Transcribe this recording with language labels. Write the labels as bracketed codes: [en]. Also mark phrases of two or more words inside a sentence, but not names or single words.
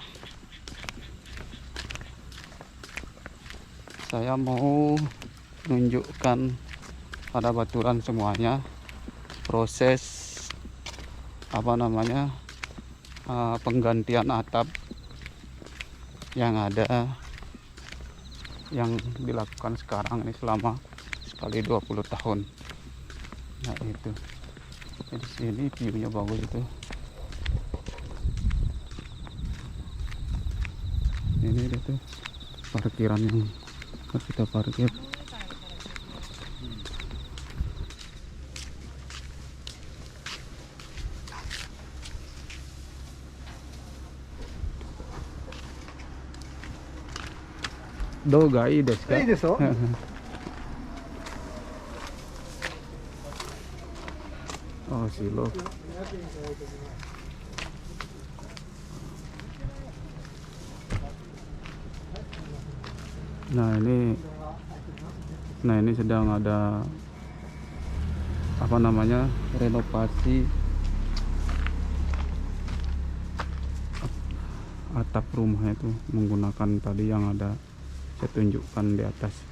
[id] Saya mau menunjukkan pada baturan semuanya proses penggantian atap yang ada, yang dilakukan sekarang ini selama sekali 20 tahun. Nah, itu. Di sini view-nya bagus itu. Ini itu parkiran yang harus kita parkir. [ja] Dogaいいですか? いいですよ。 [id] Oh, silo. Nah, ini sedang ada renovasi atap rumah itu menggunakan tadi yang ada saya tunjukkan di atas itu.